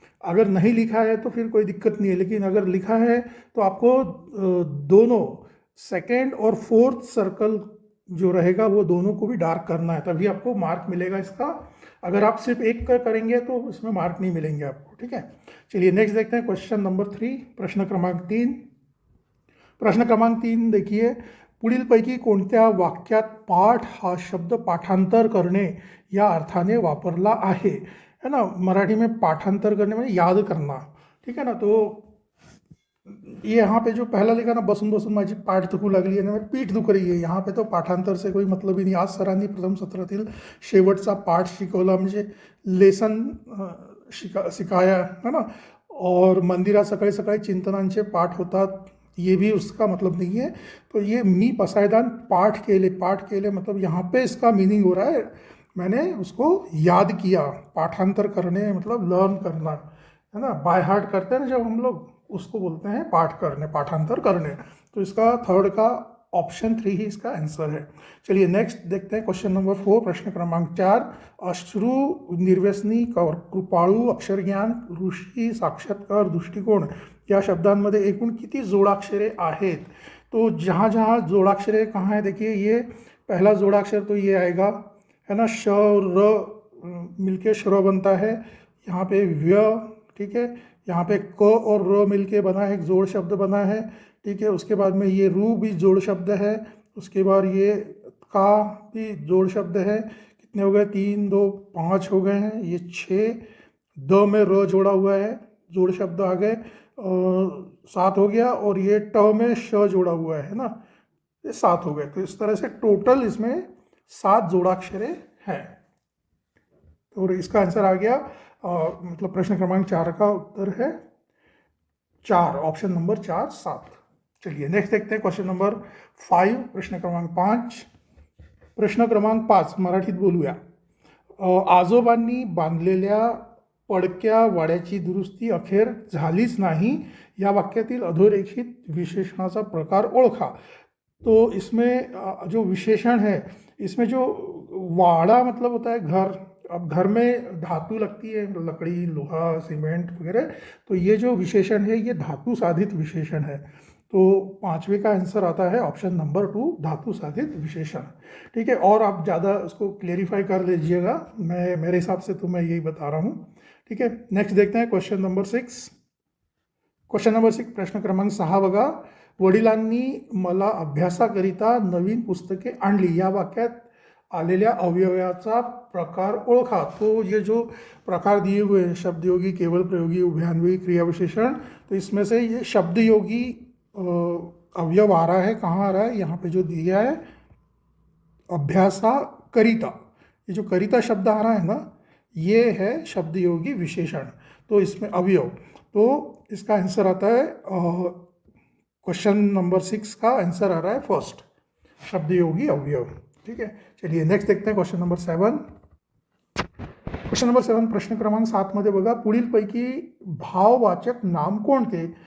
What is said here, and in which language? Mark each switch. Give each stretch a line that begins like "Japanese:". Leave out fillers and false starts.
Hindi: अगर नहीं लिखा है तो फिर कोई दिक्कत नहीं है, लेकिन अगर लिखा है तो आपको दोनों सेकेंड और फोर्थ सर्कल जो रहेगा वो दोनों को भी डार्क करना है, तभी आपको मार्क मिलेगा इसका। अगर आप सिर्फ एक का करेंगे तो इसमें मार्क नहीं मिलेंगे आपको। ठीक है, चलिए नेक्स्ट देखते हैं क्वेश्चन नंबर 3,
Marathi: प्रश्न क्रमांक 3। प्रश्न क्रमांक 3 देखिए, पुढीलपैकी कोणत्या वाक्यात पाठ हा शब्द पाठांतर करणे या अर्थाने वापरला है ना।
Hindi: मराठी में पाठांतर करने में याद करना। ठीक है ना, तो ये यहाँ पे जो पहला लिखा ना,
Marathi: बसून बसून माझी पाठ दुखू लागली आहे
Hindi: ना, मेरी पीठ दुख रही है, यहाँ पे तो पाठांतर से कोई मतलब ही नहीं।
Marathi: आज सरांनी प्रथम सत्रातील शेवटचा पाठ शिकवला, म्हणजे लेसन
Hindi: शिकाया है ना। और
Marathi: मंदिरात सकाळी सकाळी चिंतनांचे पाठ होतात,
Hindi: ये भी उसका मतलब नहीं है। तो ये
Marathi: मी पसायदान पाठ केले
Hindi: मतलब यहाँ पे इसका मीनिंग हो रहा है मैंने उसको याद किया। पाठांतर करने मतलब लर्न करना, है ना, बाय हार्ट करते हैं ना जब हम लोग, उसको बोलते हैं पाठ करने, पाठांतर करने। तो इसका थर्ड का ऑप्शन 3 ही इसका आंसर है। चलिए नेक्स्ट देखते हैं क्वेश्चन नंबर 4,
Marathi: प्रश्न क्रमांक 4। अश्रु, निर्व्यसनी, कृपाळू, अक्षरज्ञान, ऋषी, साक्षात्कार, दृष्टिकोन या शब्दांमध्ये एकूण किती जोडाक्षरे आहेत।
Hindi: तो जहाँ जहाँ जोड़ाक्षर कहाँ है देखिए, ये पहला जोड़ाक्षर तो ये आएगा, है ना, श और र मिलके श्र बनता है। यहाँ पे व्य, ठीक है, यहाँ पे क और र मिलके बना है, एक जोड़ शब्द बना है। ठीक है, उसके बाद में ये रू भी जोड़ शब्द है। उसके बाद ये का भी जोड़ शब्द है। कितने हो गए, 3 2 5 हो गए हैं, ये 6। द में र जोड़ा हुआ है, जोड़ शब्द आ गए, 7 हो गया। और ये ट में श जोड़ा हुआ है ना, ये 7 हो गए। तो इस तरह से टोटल इसमें 7 जोड़ाक्षरे हैं। तो इसका आंसर आ गया, मतलब प्रश्न क्रमांक 4 का उत्तर है 4, ऑप्शन नंबर 4 7। चलिए नेक्स्ट देखते हैं क्वेश्चन नंबर 5,
Marathi: प्रश्न क्रमांक 5। प्रश्न क्रमांक 5 मराठीत बोलूया। आजोबांनी बांधलेल्या पडक्या वाड्याची दुरुस्ती अखेर झालीच नाही, या वाक्यातील अधोरेखित विशेषणाचा प्रकार ओळखा।
Hindi: तो इसमें जो विशेषण है, इसमें जो वाड़ा मतलब होता है घर। अब घर में धातु लगती है, लकड़ी, लोहा, सीमेंट वगैरह, तो ये जो विशेषण है ये धातु साधित विशेषण है। तो पांचवे का आंसर आता है ऑप्शन नंबर 2, धातु साधित विशेषण। ठीक है, और आप ज़्यादा उसको क्लेरिफाई कर लीजिएगा, मैं मेरे हिसाब से तो मैं यही बता रहा हूँ। ठीक है, नेक्स्ट देखते हैं क्वेश्चन नंबर 6। क्वेश्चन नंबर 6
Marathi: प्रश्न क्रमांक 6 बघा, वडिलांनी मला अभ्यासाकरिता नवीन पुस्तके आणली, या वाक्यात आलेल्या अवयवाचा प्रकार ओळखा।
Hindi: तो ये जो प्रकार दिए हुए हैं, शब्दयोगी, केवल प्रयोगी, उभयान्वयी, क्रिया विशेषण, तो इसमें से ये शब्दयोगी अवयव आ रहा है, कहाँ आ रहा है, यहाँ पे जो दिया है
Marathi: अभ्यासा करिता,
Hindi: ये जो करिता शब्द आ रहा है ना, ये है शब्दयोगी विशेषण। तो इसमें अवयव, तो इसका आंसर आता है क्वेश्चन नंबर 6 का आंसर आ रहा है फर्स्ट, शब्दयोगी अवयव। ठीक है, चलिए नेक्स्ट देखते हैं क्वेश्चन नंबर 7। क्वेश्चन नंबर 7
Marathi: प्रश्न क्रमांक 7 मध्ये बघा, पुढीलपैकी भाववाचक नाम कोणते।